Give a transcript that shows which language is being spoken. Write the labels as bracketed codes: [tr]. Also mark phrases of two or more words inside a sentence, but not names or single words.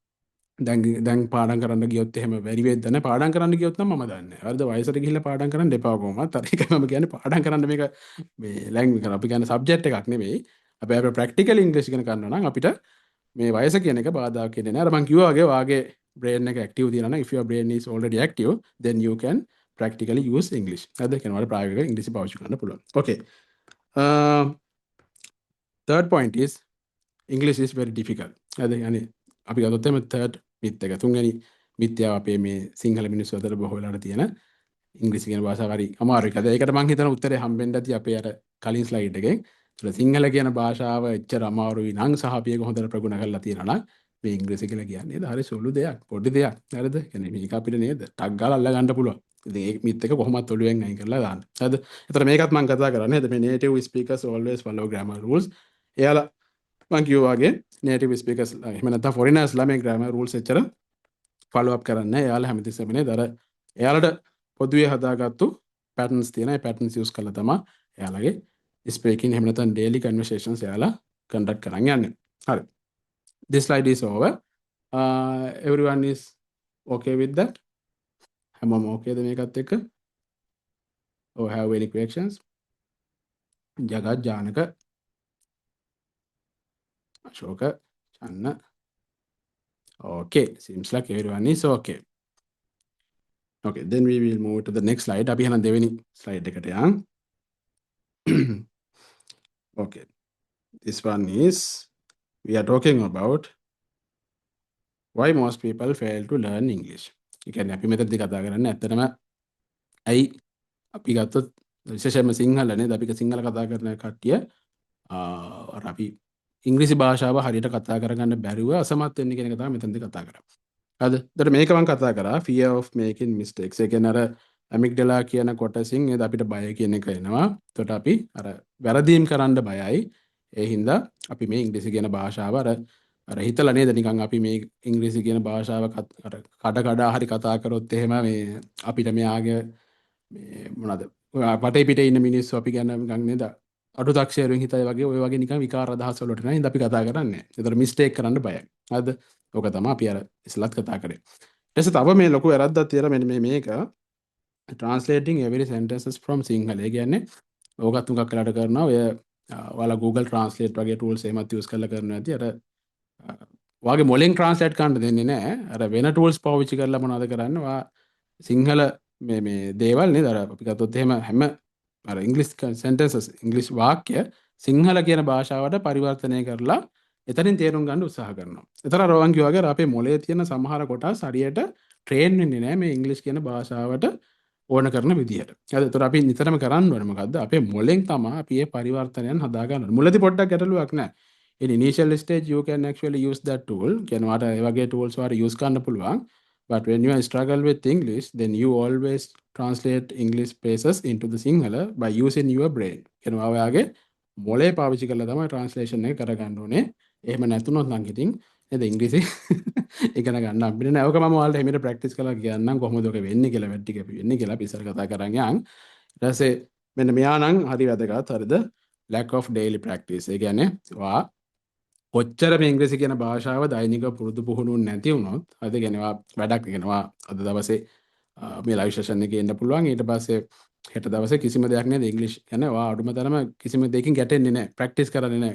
[si] දැන් පාඩම් කරන්න ගියොත් එහෙම බැරි වෙයිද නැහැ. පාඩම් කරන්න ගියොත් නම් මම දන්නේ නැහැ. හරිද? වයසට ගිහිල්ලා පාඩම් කරන්න එපා කොහොමවත්. අර ඒකයි මම කියන්නේ පාඩම් කරන්න මේක මේ ලැන්ග්වේජ් කරා. අපි කියන්නේ සබ්ජෙක්ට් එකක් නෙවෙයි. අපි අපේ ප්‍රැක්ටිකල් ඉංග්‍රීසි ඉගෙන ගන්නවා නම් අපිට මේ වයස කියන එක බාධාක් වෙන්නේ නැහැ. අර මම කිව්වා වගේ වාගේ brain එක active තියෙනවා නම් [en] if your brain is already active then you can practically use English. [si] හරිද? කියන වල ප්‍රායෝගිකව ඉංග්‍රීසි පාවිච්චි කරන්න පුළුවන්. [en] Okay. Third point is English is very difficult. [si] හරිද? يعني අපි ගත්තොත් එimhe [en] third myth [si] එක තුන්වෙනි මිත්‍යාව අපේ මේ සිංහල මිනිස්සු අතර බොහෝ වෙලාවට තියෙන ඉංග්‍රීසි කියන භාෂාව හරි අමාරුයි. ඒකට මම හිතන උත්තරේ හම්බෙන්න ඇති අපේ අර කලින් ස්ලයිඩ් එකෙන්. ඒතර සිංහල කියන භාෂාව එච්චර අමාරුයි නම් සහ අපි ඒක හොඳට ප්‍රගුණ කරලා තියෙනවා නම් මේ ඉංග්‍රීසි කියලා කියන්නේ නේද? හරි සුළු දෙයක්, පොඩි දෙයක්. හරිද? කියන්නේ මේක අපිට නේද? ටක් ගාලා අල්ල ගන්න පුළුවන්. ඉතින් ඒක මිත් එක කොහොමවත් ඔළුවෙන් අයින් කරලා දාන්න. හරිද? ඒතර මේකත් මම කතා කරන්නේ නේද? [en] මේ native speakers always follow grammar rules. [si] එයාලා මම කිව්වා වගේ [en] native speakers [si] එහෙම නැත්නම් foreigners ලා මේ [en] grammar rules [si] එච්චර [en] follow up [si] කරන්නේ නැහැ. එයාලා හැමතිස්සෙම නේද? අර එයාලට පොදුවේ හදාගත්තු patterns තියෙන. ඒ patterns use කරලා තමයි එයාලගේ speaking එහෙම නැත්නම් [en] daily conversations [si] එයාලා conduct කරන් යන්නේ. හරි. [en] This slide is over. Everyone is okay with that? [si] හැමෝම okayද මේකත් එක්ක? [en] Or have any questions? [si] ජගත් ජානක අශෝක චන්න. [en] Okay, seems like everyone is okay. Okay, then we will move to the next slide. [si] අපි එහෙනම් දෙවෙනි slide එකට යන්. [en] Okay, this one is we are talking about why most people fail to learn English. [si] ඒ කියන්නේ අපි මෙතනදී කතා කරන්නේ ඇත්තටම ඇයි අපි ගත්තොත් විශේෂයෙන්ම සිංහල නේද අපි සිංහල කතා කරන කට්ටිය අර අපි ඉංග්‍රීසි භාෂාව හරියට කතා කරගන්න බැරිව අසමත් වෙන්නේ කියන එක තමයි මෙතනදී කතා කරන්නේ. හරිද? ඒතර මේක මම කතා කරා [en] fear of making mistakes. [si] ඒ කියන්නේ අර amygdala කියන කොටසින් නේද අපිට බය කියන එක එනවා. එතකොට අපි අර වැරදීම් කරන්න බයයි. ඒ හින්දා අපි මේ ඉංග්‍රීසි කියන භාෂාව අර හිතලා නේද නිකන් අපි මේ ඉංග්‍රීසි කියන භාෂාව අර කඩ හරි කතා කරොත් එහෙම මේ අපිට මෙයාගේ මේ මොනවාද වටේ පිටේ ඉන්න මිනිස්සු අපි ගැන නිකන් නේද අඩු දක්ෂයෙරුන් හිතයි වගේ ඔය වගේ නිකන් විකාර අදහස් වලට නේද අපි කතා කරන්නේ. ඒතර මිස්ටේක් කරන්න බයයි. හරිද? ඕක තමයි අපි අර ඉස්සලත් කතා කරේ. ඊට පස්සේ තව මේ ලොකු වැරද්දක් තියෙනවා මෙන්න මේක [en] translating every sentences from Sinhala. [si] ඒ කියන්නේ ඕකත් උගක් වෙලාට කරනවා ඔය ඔයාලා Google Translate වගේ tools එහෙමත් use කරලා කරනවා ඇති. අර ඔයාගේ මොලෙන් translate කරන්න දෙන්නේ නැහැ. අර වෙන tools පාවිච්චි කරලා මොනවද කරන්නේ? ඔයා සිංහල මේ දේවල් නේද අර අපි ගත්තොත් එහෙම හැම අර ඉංග්‍රීසි sentences ඉංග්‍රීසි වාක්‍ය සිංහල කියන භාෂාවට පරිවර්තනය කරලා එතනින් තේරුම් ගන්න උත්සාහ කරනවා. ඒතර අර වන් කිව්වා වගේ අපේ මොලේ තියෙන සමහර කොටස් හරියට ට්‍රේන් වෙන්නේ නැහැ මේ ඉංග්‍රීසි කියන භාෂාවට ඕන කරන විදිහට. හරිද? ඒතර අපි නිතරම කරන්න ඕනේ මොකද්ද? අපේ මොලෙන් තමයි අපි මේ පරිවර්තනයන් හදා ගන්න ඕනේ. මුලදී පොඩ්ඩක් ගැටලුවක් නැහැ. [en] In initial stage you can actually use that tool. [si] කියනවා ඒ වගේ tools වාට use කරන්න පුළුවන්. [en] But when you struggle with English, then you always translate English phrases into the Sinhala by using your brain. [si] කියනවා ඔයාගේ මොලේ පාවිච්චි කරලා තමයි translation එක කරගන්න ඕනේ. එහෙම නැතුනොත් නම් ඉතින් නේද ඉංග්‍රීසි ඉගෙන ගන්න අපිට නෑ. ඔක මම ඔයාලට හැමිට ප්‍රැක්ටිස් කරලා කියන්නම් කොහොමද ඔක වෙන්නේ කියලා වැඩ ටික වෙන්නේ කියලා අපි ඉස්සර කතා කරන් යන්. ඊට පස්සේ මෙන්න මෙයා නම් හරි වැදගත්. හරිද? [en] lack of daily practice. [si] ඒ කියන්නේ ඔයා කොච්චර මේ ඉංග්‍රීසි කියන භාෂාව දෛනික පුරුදු පුහුණු නැති වුණොත් හරිද? කියන්නේ ඔයා වැඩක් කියනවා අද දවසේ මේ [en] live session [si] එකේ එන්න පුළුවන්. ඊට පස්සේ හෙට දවසේ කිසිම දෙයක් නේද ඉංග්‍රීසි කියන්නේ ඔයා අඩුම තරම කිසිම දෙයකින් ගැටෙන්නේ නැහැ. ප්‍රැක්ටිස් කරන්නේ නැහැ.